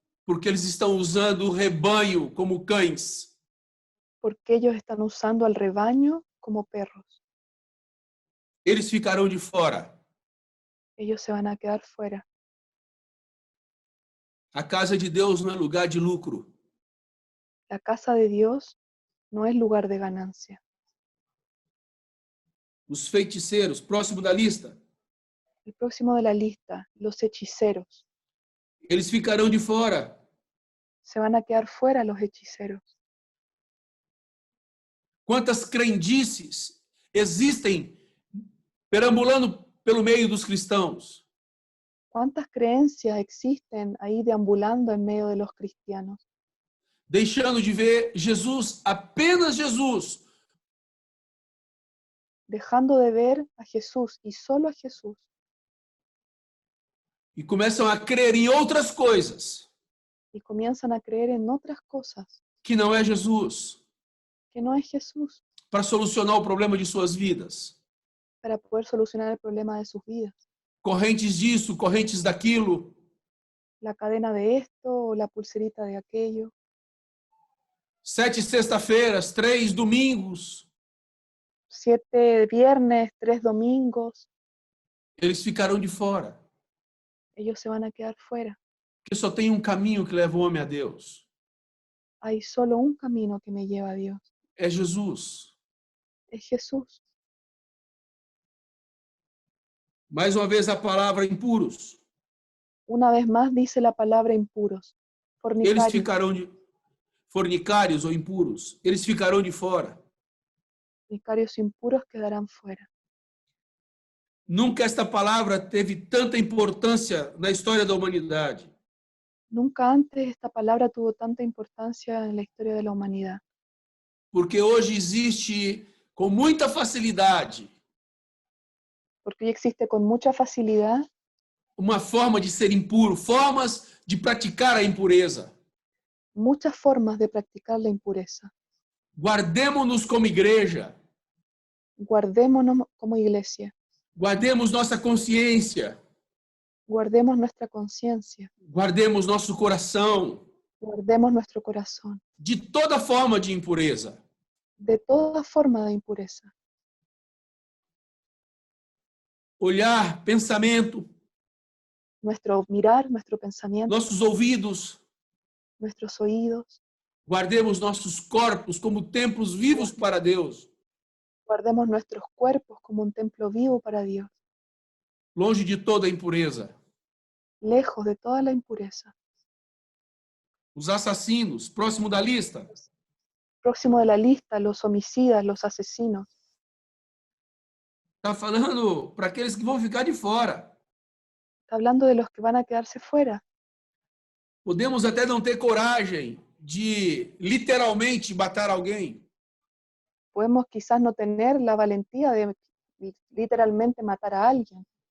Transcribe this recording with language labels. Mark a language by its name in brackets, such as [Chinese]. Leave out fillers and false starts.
[Portuguese] Porque eles estão usando o rebanho como cães. [Spanish] Porque ellos están usando al rebaño como perros. [Portuguese] Eles ficarão de fora. [Spanish] Ellos se van a quedar fuera. [Portuguese] A casa de Deus não é lugar de lucro. [Spanish] La casa de Dios no es lugar de ganancia. [Portuguese] Os feiticeiros, próximo da lista, [Spanish] El próximo de la lista, los hechiceros. [Portuguese] eles ficarão de fora. [Spanish] Se van a quedar fuera los hechiceros. [Portuguese] Quantas crendices existem perambulando pelo meio dos cristãos? [Spanish] ¿Cuántas creencias existen ahí deambulando en medio de los cristianos? [Portuguese] Deixando de ver Jesus, apenas Jesus, [Spanish] Dejando de ver a Jesús y solo a Jesús. [Portuguese] e começam a crer em outras coisas [Spanish] Y comienzan a creer en otras cosas [Portuguese] que não é Jesus, [Spanish] que no es Jesús [Portuguese] para solucionar o problema de suas vidas. [Spanish] para poder solucionar el problema de sus vidas. [Portuguese] Correntes disso, correntes daquilo. [Spanish] La cadena de esto o la pulserita de aquello. [Portuguese] 7 sexta-feiras, 3 domingos. [Spanish] 7 viernes, 3 domingos. [Portuguese] Eles ficarão de fora. [Spanish] Ellos se van a quedar fuera. [Portuguese] Porque só tem um caminho que leva o homem a Deus. [Spanish] Hay solo un camino que me lleva a Dios. [Portuguese] É Jesus. [Spanish] Es Jesús. [Portuguese] Mais uma vez a palavra impuros. [Spanish] Una vez más dice la palabra impuros. [Portuguese] Eles [Spanish] Fornicarios. [Portuguese] ficarão de fornicários ou impuros. Eles ficarão de fora. [Spanish] Fornicarios impuros quedarán fuera. [Portuguese] Nunca esta palavra teve tanta importância na história da humanidade. [Spanish] Nunca antes esta palabra tuvo tanta importancia en la historia de la humanidad, [Portuguese] Porque hoje existe com muita facilidade [Spanish] porque hoy existe con mucha facilidad [Portuguese] uma forma de ser impuro, formas de praticar a impureza. [Spanish] muchas formas de practicar la impureza. [Portuguese] Guardemos-nos como igreja, [Spanish] Guardémonos como iglesia, [Portuguese] guardemos nossa consciência, [Spanish] guardemos nuestra conciencia, [Portuguese] guardemos nosso coração [Spanish] guardemos nuestro corazón [Portuguese] de toda forma de impureza. [Spanish] de toda forma de impureza. [Portuguese] Olhar, pensamento, [Spanish] Nuestro mirar, nuestro pensamiento, [Portuguese] nossos ouvidos, [Spanish] nuestros oídos, [Portuguese] guardemos nossos corpos como templos vivos para Deus, [Spanish] guardemos nuestros cuerpos como un templo vivo para Dios, [Portuguese] longe de toda impureza. [Spanish] lejos de toda la impureza. [Portuguese] Os assassinos, próximo da lista, [Spanish] Próximo de la lista, los homicidas, los asesinos. [Portuguese] está falando para aqueles que vão ficar de fora. [Spanish] Está hablando de los que van a quedarse fuera. [Portuguese] Podemos até não ter coragem de literalmente matar alguém, [Spanish] Podemos quizás no tener la valentía de literalmente matar a alguien.